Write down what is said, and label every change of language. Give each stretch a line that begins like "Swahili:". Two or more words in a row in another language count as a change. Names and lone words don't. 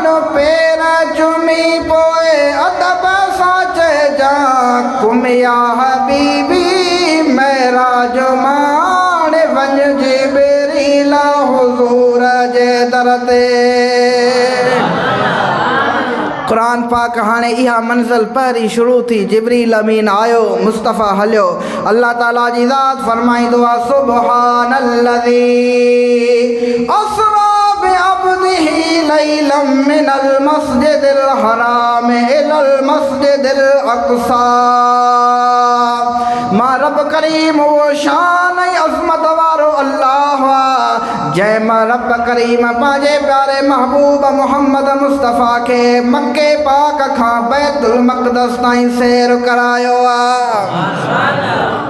Sindhi: पेर चुमी पोइ अदब सां चइजां
Arabic: قم يا حبيبي
Sindhi: मेराज माण। वञ जिब्रील हुज़ूर जे दर ते। क़ुरान पाक हाणे इहा मंज़िल पहिरीं शुरू थी। जिब्रील अमीन आयो मुस्तफ़ा हलियो। अल्लाह ताला जी ज़ात फरमाईंदो आहे
Arabic: سبحان الذي أسرى بعبده ليلا من المسجد الحرام إلى المسجد الأقصى.
Sindhi: मां रब करीम वो शान ऐं अज़मत वारो अल्लाह जंहिं मां रब करीम पंहिंजे प्यारे महबूब मुहम्मद मुस्तफ़ा खे मके पाक खां बैतुल मक़दस ताईं सैर करायो आहे।